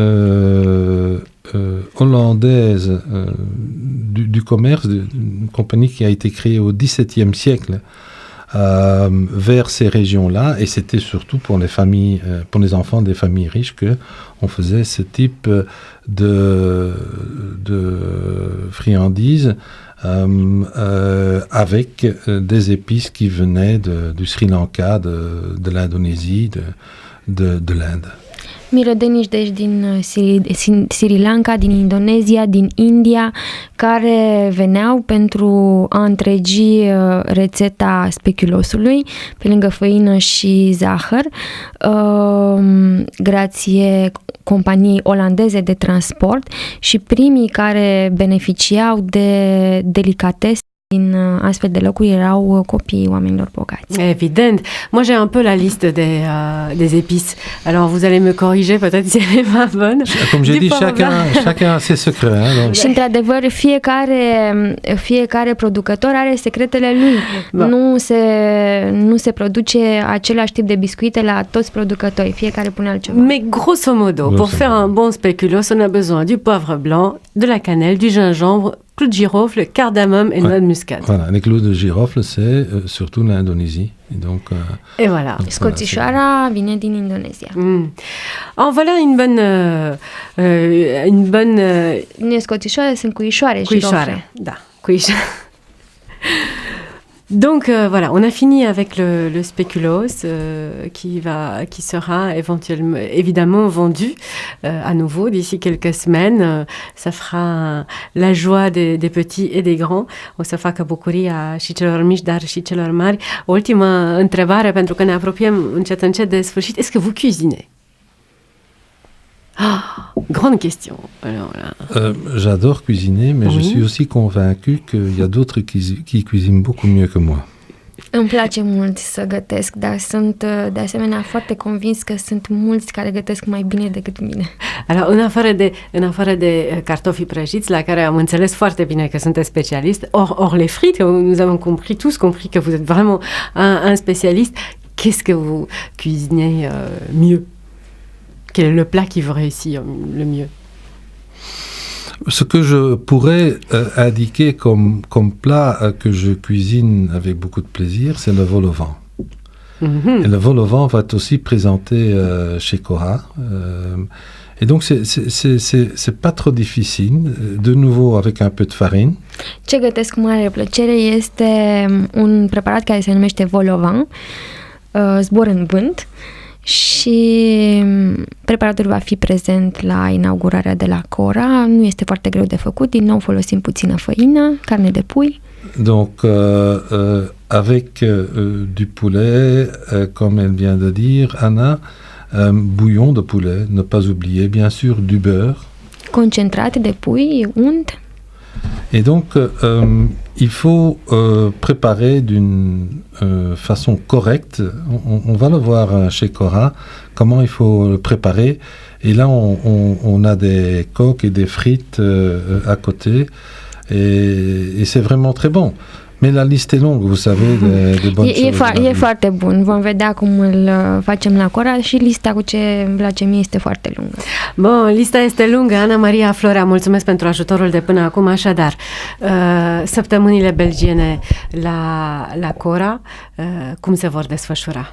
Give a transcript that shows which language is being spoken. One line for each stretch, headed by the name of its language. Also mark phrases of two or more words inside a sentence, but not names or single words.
French: hollandaise du commerce, une compagnie qui a été créée au XVIIe siècle vers ces régions-là, et c'était surtout pour les familles, pour les enfants des familles riches que on faisait ce type de friandises avec des épices qui venaient du Sri Lanka, de l'Indonésie, de l'Inde.
Romanian: Mirodenici, deci din Sri Lanka, din Indonezia, din India, care veneau pentru a întregi rețeta speculosului, pe lângă făină și zahăr, grație companiei olandeze de transport, și primii care beneficiau de delicatese din astfel de locuri erau copiii oamenilor bogați.
French: Évident. Moi, j'ai un peu la liste des épices. Alors, vous allez me corriger, peut-être si elle est pas bonne. Comme j'ai dit, chacun a ses secrets. Hein,
Romanian: și, într-adevăr, fiecare producător are secretele lui.
French: Bon.
Romanian: Nu se produce același tip de biscuite la toți producătorii. Fiecare pune altceva.
French: Mais grosso modo, pour faire un bon spéculoos, on a besoin du poivre blanc, de la cannelle, du gingembre, clous de girofle, cardamome et noix de muscade. Voilà, les clous de girofle, c'est surtout l'Indonésie. Et donc, et voilà.
Romanian: Scoțișoara vine din Indonezia.
French: En voilà une bonne.
Romanian: Scoțișoare sunt cuișoare. Cuișoare, da, cuișoare.
French: Donc voilà, on a fini avec le spéculoos qui sera évidemment vendu à nouveau d'ici quelques semaines. Ça fera la joie des petits et des grands.
Romanian: O să facă bucuria și celor mici, dar și celor mari. O ultimă întrebare, pentru că ne apropiem încet de sfârșit.
French: Est-ce que vous cuisinez? Ah, grande question. Alors là. J'adore cuisiner, mais je suis aussi convaincu qu'il y a d'autres qui cuisinent beaucoup mieux que moi.
Romanian: Îmi place mult să gătesc, dar sunt de asemenea foarte convins că sunt mulți care gătesc mai bine decât mine. Alors, în afară de cartofii prăjiți, la care am înțeles foarte bine că sunteți specialist,
French: or les frites, nous avons tous compris que vous êtes vraiment un spécialiste. Qu'est-ce que vous cuisinez mieux? Quel est le plat qui vous réussit le mieux? Ce que je pourrais indiquer comme plat que je cuisine avec beaucoup de plaisir, c'est le vol au vent. Et le vol au vent va être aussi présenté chez Cora. Et donc, c'est pas trop difficile, de nouveau avec un peu de farine.
Romanian: Ce gătesc cu mare plăcere este un preparat care se numește vol au vent, zbor în vânt. Și preparatul va fi prezent la inaugurarea de la Cora. Nu este foarte greu de făcut, din nou folosim puțină făină, carne de pui.
French: Donc avec du poulet, comme elle vient de dire, Anna, bouillon de poulet, ne pas oublier, bien sûr, du beurre.
Romanian: Concentrat de pui, unt.
French: Et donc, il faut préparer d'une façon correcte. On va le voir chez Cora, comment il faut le préparer. Et là, on a des coques et des frites à côté. Et c'est vraiment très bon. Mais la liste est longue, vous savez, de bonnes choses.
Romanian: E foarte bun. Vom vedea cum îl facem la Cora și lista cu ce îmi place mie este foarte lungă. Bun, lista este lungă. Ana Maria Florea, mulțumesc pentru ajutorul de până acum. Așadar, săptămânile belgiene la Cora, cum se vor desfășura?